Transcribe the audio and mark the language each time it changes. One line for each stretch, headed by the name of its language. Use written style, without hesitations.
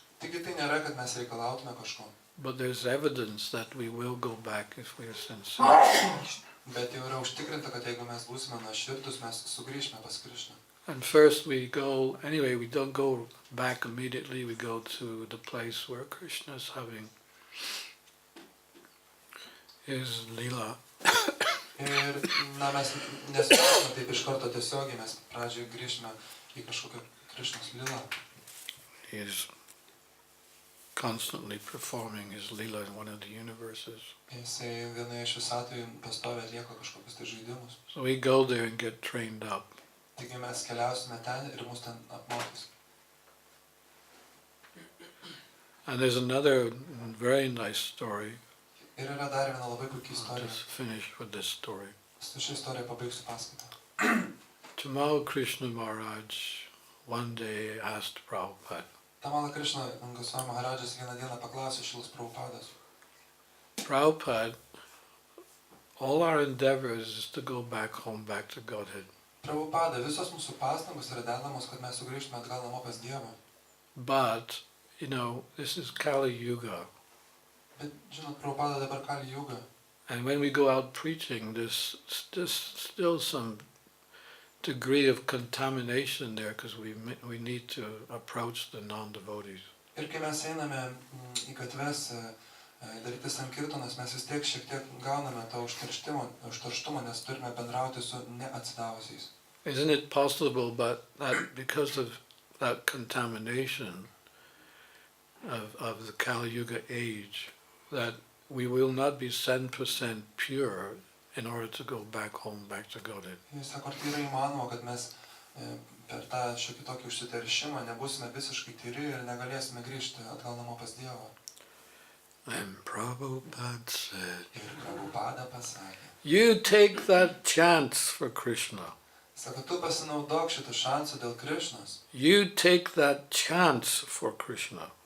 Lithuanian: Taigi tai nėra, kad mes reikalautume kažko,
English: but there's evidence that we will go back if we are sincere.
Lithuanian: bet jau yra užtikrinta, kad jeigu mes būsime nuoširdūs, mes sugrįžime pas Krishną.
English: And first we go, anyway, we don't go back immediately, we go to the place where Krishna is having his lila.
Lithuanian: Ir mes nesugrįžime taip iš karto tiesiogiai, mes pradžioje grįžime į kažkokią Krishnos lilą.
English: He is constantly performing his lila in one of the universes.
Lithuanian: Jisai vienoje iš visatųjų pastoviai atlieka kažkokius tai žaidimus.
English: So we go there and get trained up.
Lithuanian: Taigi mes keliausime ten ir mus ten apmokys.
English: And there's another very nice story.
Lithuanian: Ir yra dar viena labai puikia
English: I'll
Lithuanian: istorija.
English: just finish with this story.
Lithuanian: Su šia istorija pabaigsiu paskaitą.
English: Tamal Krishna Maharaj one day asked Prabhupada,
Lithuanian: Tamala Krishna Goswami Maharadžas vieną dieną paklausė Šilos Prabhupados.
English: Prabhupada, all our endeavors is to go back home, back to Godhead.
Lithuanian: Prabhupada, visos mūsų pastangos yra dedamos, kad mes sugrįžtume atgal namo pas Dievą.
English: But, you know, this is Kali Yuga.
Lithuanian: Bet, žinot, Prabhupada dabar Kali Yuga.
English: And when we go out preaching, there's still some degree of contamination there because we need to approach the non-devotees.
Lithuanian: Ir kai mes einame į gatves daryti sankirtonas, mes vis tiek šiek tiek gauname to užterštumo, nes turime bendrauti su neatsidavusiais.
English: Isn't it possible that because of that contamination of the Kali Yuga age, that we will not be 100% pure in order to go back home, back to Godhead?
Lithuanian: Jis sako, ar tai yra įmanoma, kad mes per tą šiokį tokį užsiteršimą nebūsime visiškai tyri ir negalėsime grįžti atgal namo pas Dievą.
English: And Prabhupada said,
Lithuanian: Ir Prabhupada pasakė,
English: you take that chance for Krishna.
Lithuanian: sako, tu pasinaudok šitų šansų dėl Krishnos.
English: You take that chance for Krishna.